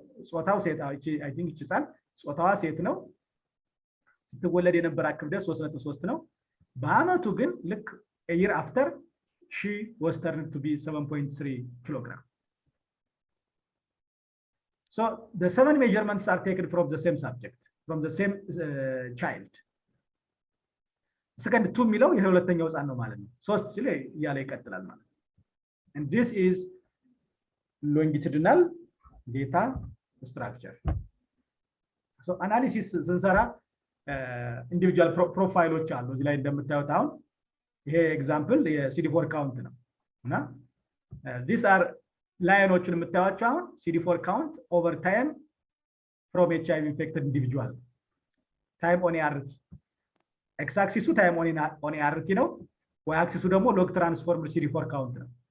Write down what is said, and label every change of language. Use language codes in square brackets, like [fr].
[am] ጾታው ሴት [en] አይ ቲንክ [am] ይችላል ጾታዋ ሴት ነው። ስትወለድ የነበራት ክብደት 3.3 ነው። በአመቱ ግን ልክ [en] a year after she was turned to be 7.3 kilogram. So the 7 measurements are taken from the same subject, from the same child. [am] Second 2 የሚለው የሁለተኛው ህፃን ነው ማለት ነው። 3 ሲል ያለ ይቀጥላል ማለት ነው። [en] And this is longitudinal data structure. [am] So analysis ስንሰራ ኢንዲቪጁዋል ፕሮፋይሎች አሉ። እዚህ ላይ እንደምታዩት አሁን ይሄ ኤግዛምፕል የሲዲ4 ካውንት ነው እና [en] these are [am] ላይኖችን የምታዩቸው አሁን ሲዲ4 ካውንት ኦቨር ታይም [en] from HIV infected individual [am] ታይም ኦን ART ኤክስ አክሲሱ ታይም ኦን ART ነው። ዋይ አክሲሱ ደግሞ ሎግ ትራንስፎርምድ ሲዲ4 ካውንት ነው።